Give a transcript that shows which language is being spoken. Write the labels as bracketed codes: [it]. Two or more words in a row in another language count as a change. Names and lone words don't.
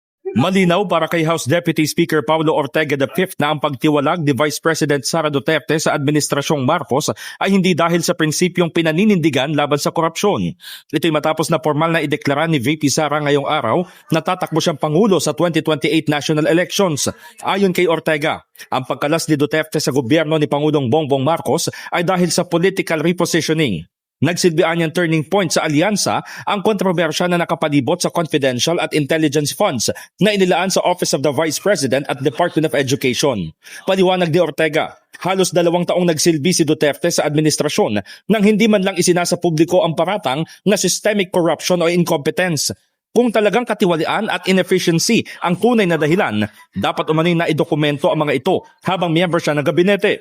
[tl] Malinaw para kay House Deputy Speaker Paulo Ortega V na ang pagtiwalag ni Vice President Sara Duterte sa Administrasyong Marcos ay hindi dahil sa prinsipyong pinaninindigan laban sa korupsyon. Ito'y matapos na formal na ideklara ni VP Sara ngayong araw na tatakbo siyang Pangulo sa 2028 [en] national elections. [tl] Ayon kay Ortega, ang pagkalas ni Duterte sa gobyerno ni Pangulong Bongbong Marcos ay dahil sa [en] political repositioning. [tl] Nagsilbihan niyang [en] turning point [tl] sa alyansa ang kontrobersya na nakapalibot sa confidential at [en] intelligence funds [tl] na inilaan sa Office of the Vice President at Department of Education. Paliwanag ni Ortega, halos 2 taong nagsilbi si Duterte sa administrasyon nang hindi man lang isinasa publiko ang paratang na [en] systemic corruption [tl] o incompetence. Kung talagang katiwalian at inefficiency ang tunay na dahilan, dapat umano'y naidokumento ang mga ito habang miyembro siya ng gabinete.